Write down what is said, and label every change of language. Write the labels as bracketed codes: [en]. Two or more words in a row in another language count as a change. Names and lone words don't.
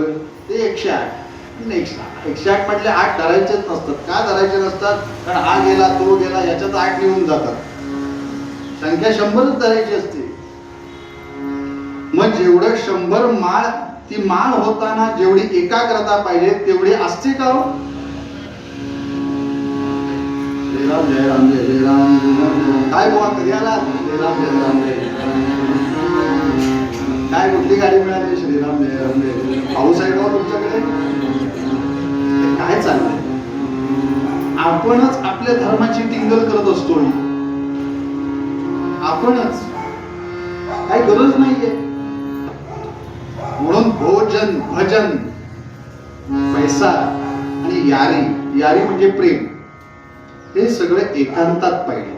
[mr] ते 108. 108 म्हटले 8 धरायचेच नसतात. का धरायचे नसतात? कारण हा गेला तो गेला याच्यात 8 निघून जातात. संख्या 100च धरायची असते. मग जेवढं 100 माळ, ती माळ होताना जेवढी एकाग्रता पाहिजे तेवढी असते का हो? जय राम जय राम जय जय राम. काय बुवा कधी आला? श्रीराम जय राम जय. काय कुठली गाडी मिळाली? श्रीराम जय राम जय. पाऊस आहे का तुमच्याकडे? काय चाललंय? आपणच आपल्या धर्माची टिंगल करत असतो. आपणच. काही गरज नाहीये. म्हणून भोजन भजन पैसा आणि यारी, यारी म्हणजे प्रेम, हे सगळं एकांतात पाहिजे.